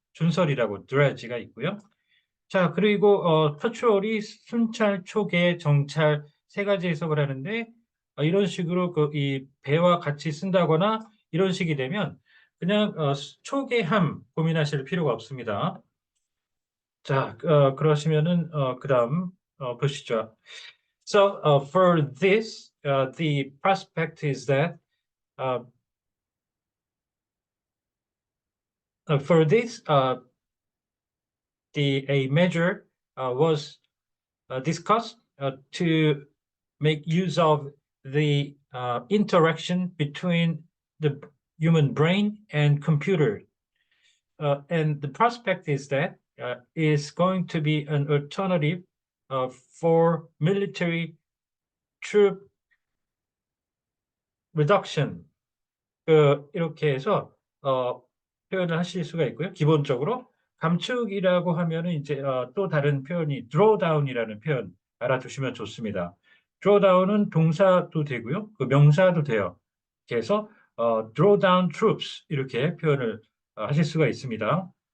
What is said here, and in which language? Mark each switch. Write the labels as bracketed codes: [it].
[ko] 준설이라고 드래지가 있고요. 자, 그리고 터치월이 순찰, 초계, 정찰 세 가지 해석을 하는데 이런 식으로 이 배와 같이 쓴다거나 이런 식이 되면 그냥 초계함 고민하실 필요가 없습니다. 자, 그러시면은 그다음 보시죠. [en] So for this, the prospect is that uh, for this, the a measure was discussed to make use of the interaction between the human brain and computer. And the prospect is that is going to be an alternative for military troop reduction. [ko] 이렇게 해서 표현을 하실 수가 있고요. 기본적으로 감축이라고 하면은 이제 또 다른 표현이 drawdown이라는 표현 알아두시면 좋습니다. drawdown은 동사도 되고요. 명사도 돼요. 그래서 [en] draw down troops [ko] 이렇게 표현을 하실 수가 있습니다.